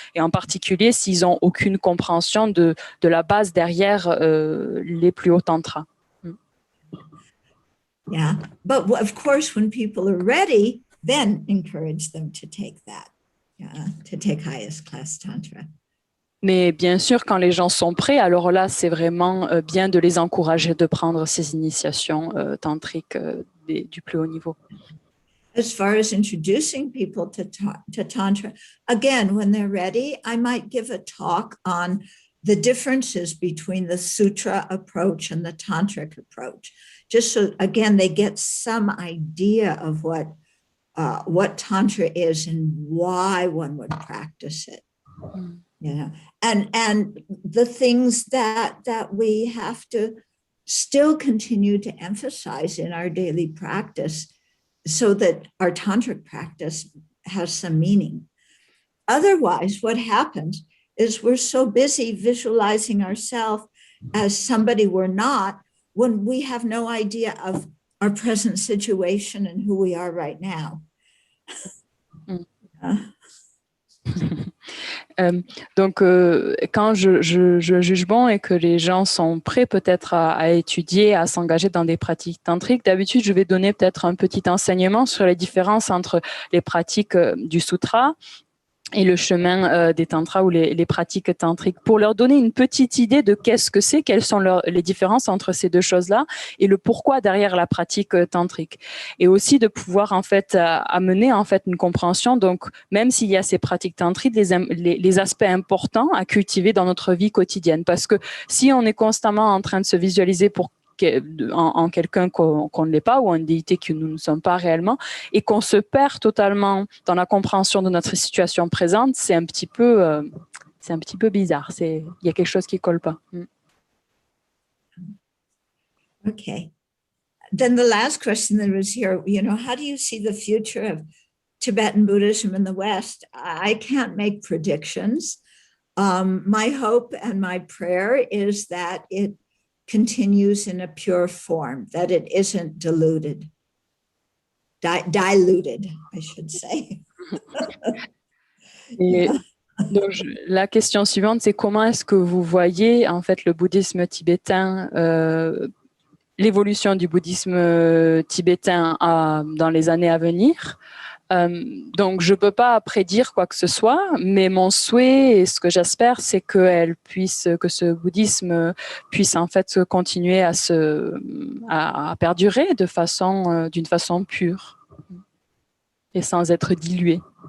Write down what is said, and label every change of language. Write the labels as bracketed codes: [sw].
[fr] Et en particulier, s'ils n'ont aucune compréhension de la base derrière les plus hauts tantras. [en] Yeah, but of course, when people are ready, then encourage them to take that, to take highest class tantra. [fr] Mais bien sûr, quand les gens sont prêts, alors là, c'est vraiment bien de les encourager de prendre ces initiations tantriques du plus haut niveau. [en] As far as introducing people to Tantra, again, when they're ready, I might give a talk on the differences between the Sutra approach and the Tantric approach, just so, again, they get some idea of what Tantra is and why one would practice it. You know, and the things that we have to still continue to emphasize in our daily practice so that our tantric practice has some meaning. Otherwise, what happens is we're so busy visualizing ourselves as somebody we're not when we have no idea of our present situation and who we are right now. [fr] Donc, quand je juge bon et que les gens sont prêts peut-être à étudier, à s'engager dans des pratiques tantriques, d'habitude, je vais donner peut-être un petit enseignement sur les différences entre les pratiques du sutra et le chemin des tantras ou les pratiques tantriques, pour leur donner une petite idée de qu'est-ce que c'est, quelles sont les différences entre ces 2 choses-là et le pourquoi derrière la pratique tantrique. Et aussi de pouvoir en fait amener en fait une compréhension, donc même s'il y a ces pratiques tantriques, les aspects importants à cultiver dans notre vie quotidienne. Parce que si on est constamment en train de se visualiser en quelqu'un qu'on ne l'est pas ou en une déité que nous ne sommes pas réellement et qu'on se perd totalement dans la compréhension de notre situation présente, c'est un petit peu bizarre. Il y a quelque chose qui ne colle pas. [en] Okay. Then the last question that was here, how do you see the future of Tibetan Buddhism in the West? I can't make predictions. My hope and my prayer is that it continues in a pure form, that it isn't diluted, I should say. [fr] Et donc, la question suivante, c'est comment est-ce que vous voyez en fait le bouddhisme tibétain, l'évolution du bouddhisme tibétain dans les années à venir? Donc, je ne peux pas prédire quoi que ce soit, mais mon souhait et ce que j'espère, c'est que ce bouddhisme puisse en fait continuer à perdurer d'une façon pure et sans être dilué.